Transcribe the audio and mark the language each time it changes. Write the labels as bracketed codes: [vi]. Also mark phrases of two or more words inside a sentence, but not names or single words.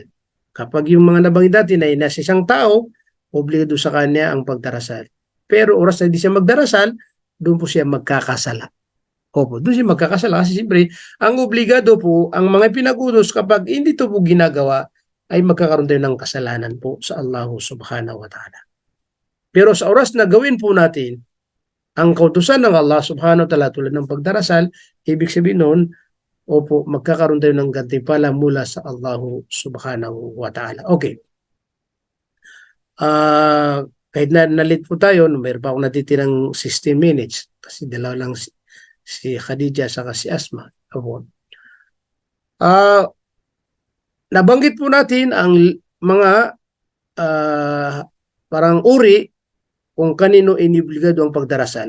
[tl] Kapag yung mga nabanggit natin ay nasa isang tao, obligado sa kanya ang pagdarasal. Pero oras na hindi siya magdarasal, doon po siya magkakasala. Opo, doon siya magkakasala kasi siyempre, ang obligado po, ang mga pinag-utos kapag hindi ito po ginagawa, ay magkakaroon tayo ng kasalanan po sa Allah [ar] سبحانه وتعالى. [tl] Pero sa oras na gawin po natin ang kautusan ng Allah [ar] سبحانه وتعالى [tl] tulad ng pagdarasal, ibig sabihin nun, opo, magkakaroon tayo ng gantimpala mula sa Allah [ar] سبحانه وتعالى. [tl] Okay. Kahit na nalit po tayo, mayroon pa akong natitirang 16 minutes kasi dalawa lang si Khadija saka si Asma. Opo. Nabanggit po natin ang mga parang uri kung kanino inibligado ang pagdarasal.